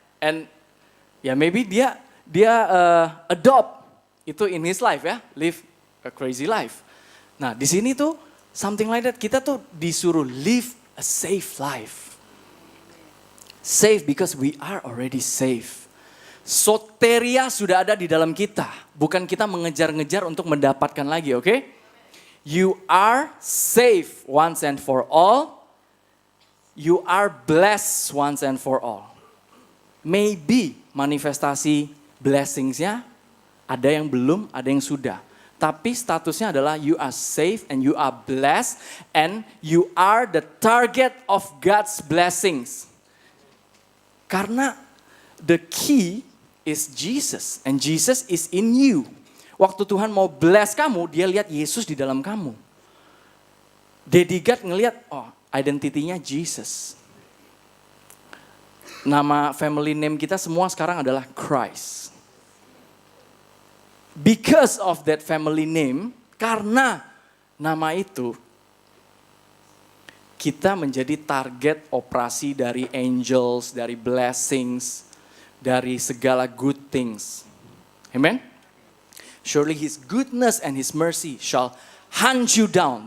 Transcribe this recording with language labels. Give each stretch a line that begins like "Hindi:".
English: And ya maybe dia adopt itu in his life ya, live a crazy life.
Indonesian: Nah di sini tuh
English: something like that,
Indonesian: kita tuh disuruh
English: live a safe life. Safe because we are already safe.
Indonesian: Soteria sudah ada di dalam kita, bukan kita mengejar-ngejar untuk mendapatkan lagi, oke?
English: You are safe once and for all. You are blessed once and for all.
Indonesian: Maybe manifestasi blessingsnya ada yang belum, ada yang sudah. Tapi statusnya adalah
English: you are safe and you are blessed and you are the target of God's blessings.
Indonesian: Karena
English: the key is Jesus and Jesus is in you.
Indonesian: Waktu Tuhan mau bless kamu, dia lihat Yesus di dalam kamu. Daddy God ngelihat, oh identitinya Jesus. Nama family name kita semua sekarang adalah Christ.
English: Because of that family name,
Indonesian: karena nama itu, kita menjadi target operasi dari angels, dari blessings, dari segala good things.
English: Amen? Surely his goodness and his mercy shall hunt you down.